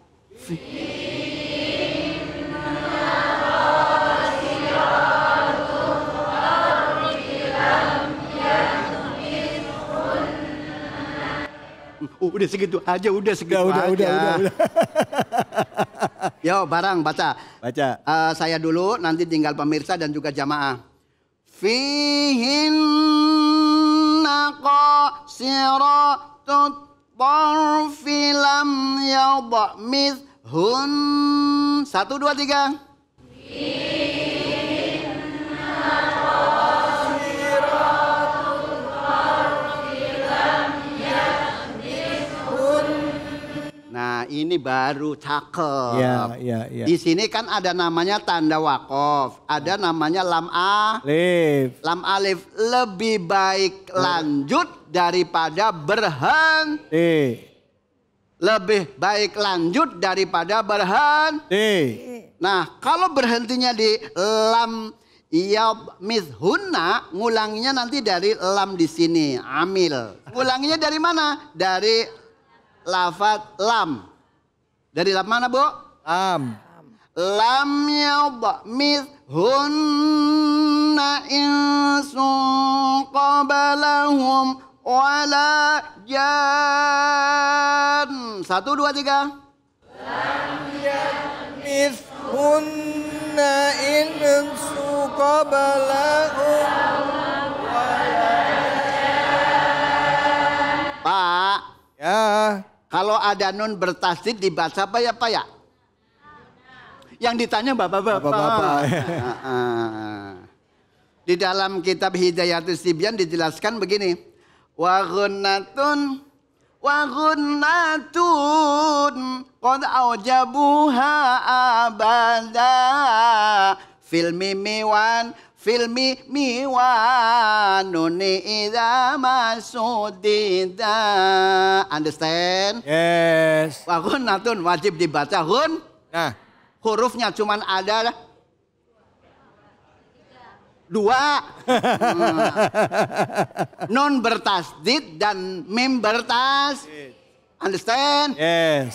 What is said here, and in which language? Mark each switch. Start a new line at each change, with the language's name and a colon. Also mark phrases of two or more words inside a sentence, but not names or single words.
Indonesian: Udah segitu aja, udah segitu aja. Udah. Yo, barang baca. Baca. Saya dulu, nanti tinggal pemirsa dan juga jamaah.
Arabic: فيهن قاصرات الطرف لم يطمثهن.
Indonesian: 1, 2, 3. Nah, ini baru cakep. Ya. Di sini kan ada namanya tanda wakof, ada namanya lam alif. Lam alif lebih baik lanjut daripada berhenti. Lebih baik lanjut daripada berhenti. Nah, kalau berhentinya di
Arabic: لم يطمثهن,
Indonesian: ngulanginya nanti dari lam di sini, amil. Ngulanginya dari mana? Dari lafaz lam. Dari lam mana, Bu? Lam.
Arabic: لم يطمثهن إنس قبلهم ولا جان.
Indonesian: 1, 2, 3.
Arabic: لم يطمثهن إنس قبلهم ولا جان.
Indonesian: Pak. Ya. Kalau ada nun bertasdid dibaca apa ya, Pak ya? Yang ditanya bapak-bapak. Di dalam kitab Hidayatus Tibyan dijelaskan begini.
Arabic: وغنة قد أوجبها أبدا في الميم والنون إذا ما شددا.
English: Understand? Yes.
Arabic: وغنة
Indonesian: wajib dibaca ghun. Nah, hurufnya cuman ada 2. Nun bertasdid dan mim bertasdid.
English: Understand? Yes.